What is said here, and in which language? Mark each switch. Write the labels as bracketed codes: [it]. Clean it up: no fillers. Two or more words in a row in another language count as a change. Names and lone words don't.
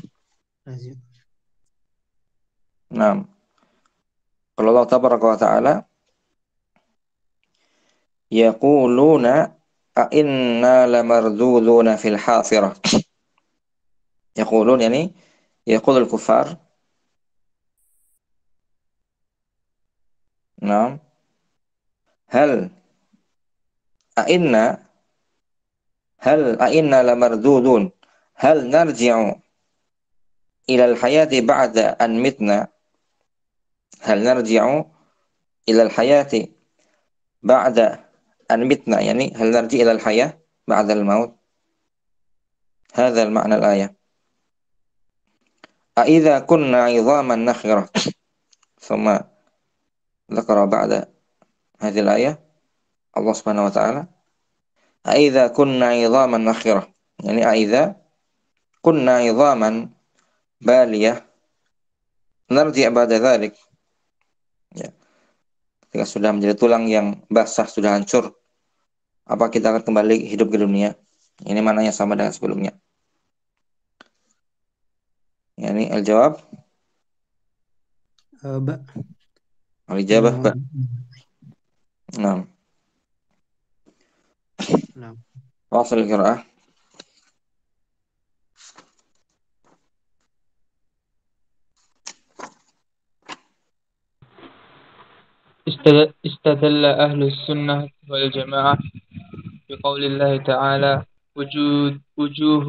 [ar] نعم قال الله تبارك وتعالى يقولون أئنا لمردودون في الحافرة. يقولون يعني يقول الكفار. نعم هل أئنا لمردودون هل نرجع إلى الحياة بعد أن متنا هل نرجع إلى الحياة بعد أن متنا يعني هل نرجع إلى الحياة بعد الموت. هذا المعنى الآية. أإذا كنا عظاما نخرة. ثم ذكر بعد هذه الآية الله سبحانه وتعالى أإذا كنا عظاما نخرة. يعني أإذا كنا عظاما بالية نرجع بعد ذلك. [id] Ya, ketika sudah menjadi tulang yang basah, sudah hancur, apa kita akan kembali hidup ke dunia? Ini maknanya sama dengan sebelumnya. [ar] يعني الجواب, Ba. الإجابة باء. [id] Nah, Nah. [ar] واصل القراءة. استدل أهل السنة والجماعة بقول الله تعالى وجوه